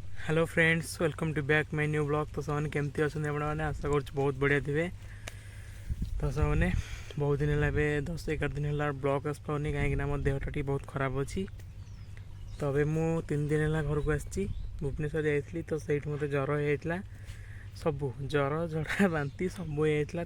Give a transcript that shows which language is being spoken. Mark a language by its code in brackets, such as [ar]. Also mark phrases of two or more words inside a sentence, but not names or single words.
[en] Hello friends, welcome to back my new blog. [or] तो ସେମାନେ କେମିତି ଅଛନ୍ତି ଆପଣମାନେ? ଆଶା କରୁଛି ବହୁତ ବଢ଼ିଆ ଥିବେ। ତ ସେମାନେ ବହୁତ ଦିନ ହେଲା ଏବେ 10-11 ଦିନ ହେଲା ବ୍ଲଗ ଆସିପାରୁନି, କାହିଁକିନା ମୋ ଦେହଟା ଟିକେ ବହୁତ ଖରାପ ଅଛି। ତ ଏବେ ମୁଁ 3 ଦିନ ହେଲା ଘରକୁ ଆସିଛି। ଭୁବନେଶ୍ୱର ଯାଇଥିଲି, ତ ସେଇଠି ମୋତେ ଜ୍ୱର ହେଇଯାଇଥିଲା। ସବୁ ଜ୍ୱର, ଝାଡ଼ା, ବାନ୍ତି ସବୁ ହେଇଯାଇଥିଲା।